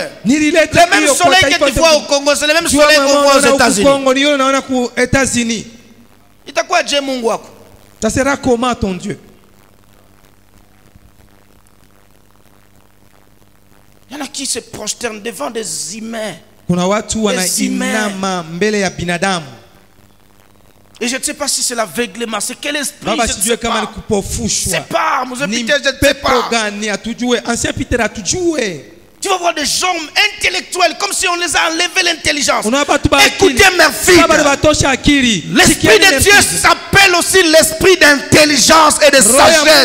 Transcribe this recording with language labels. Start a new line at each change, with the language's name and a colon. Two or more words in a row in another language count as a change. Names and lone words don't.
French: Le même soleil que tu vois au Congo, c'est le même soleil qu'on voit aux États-Unis. Il t'a quoi Dieu
Swahili: Mungu wako?
French: Ça sera comment ton Dieu? Il y en a qui se prosternent devant des humains.
Swahili: Kuna watu wanainama mbele ya binadamu.
French: Et je ne sais pas si c'est l'aveuglement, c'est quel esprit,
Swahili: Baba
French: je ne
Swahili: sijue
French: sais
Swahili: kama ni
French: pas.
Swahili: kupofushwa.
French: C'est pas,
Swahili: Mzee Ni Peter,
French: je ne sais
Swahili: pepo
French: pas.
Swahili: gani atujue, ancien Peter atujue.
French: Tu vas voir des gens intellectuels comme si on les a enlevé l'intelligence. Écoutez mes filles. L'esprit de Dieu s'appelle aussi l'esprit d'intelligence et de sagesse.